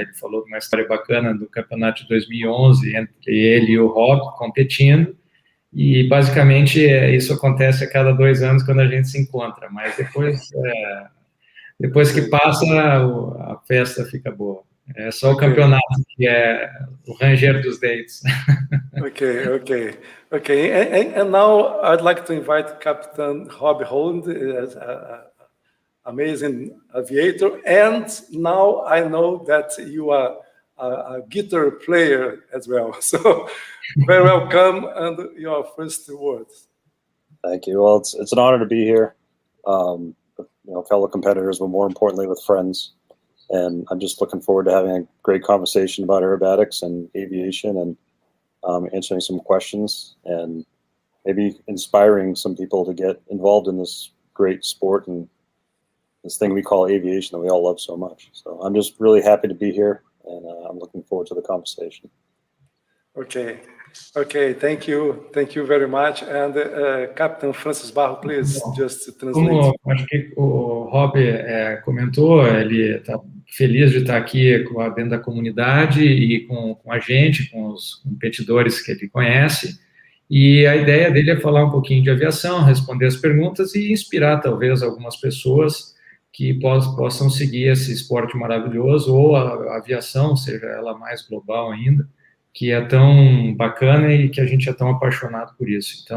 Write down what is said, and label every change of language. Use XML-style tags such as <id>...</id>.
<pt>Ele falou de uma história bacana do campeonato de 2011 entre ele e o Rob competindo. E basicamente isso acontece a cada 2 anos quando a gente se encontra. Mas depois que passa a festa fica boa. É só o campeonato que é o ranger dos dates.</pt> <en>Okay. And now I'd like to invite Captain Rob Holland, as amazing aviator, and now I know that you are a guitar player as well. So very welcome, and your first words. Thank you. Well, it's an honor to be here. Fellow competitors, but more importantly with friends. And I'm just looking forward to having a great conversation about aerobatics and aviation, and answering some questions and maybe inspiring some people to get involved in this great sport and this thing we call aviation that we all love so much. So I'm just really happy to be here, and I'm looking forward to the conversation. Okay, thank you very much. And Captain Francis Barros, please just translate.</en> <pt>Como acho que o Rob comentou, ele está feliz de estar aqui dentro da comunidade e com a gente, com os competidores que ele conhece. E a ideia dele é falar um pouquinho de aviação, responder as perguntas e inspirar talvez algumas pessoas que possam seguir esse esporte maravilhoso, ou a aviação, seja ela mais global ainda, que é tão bacana e que a gente é tão apaixonado por isso.</pt>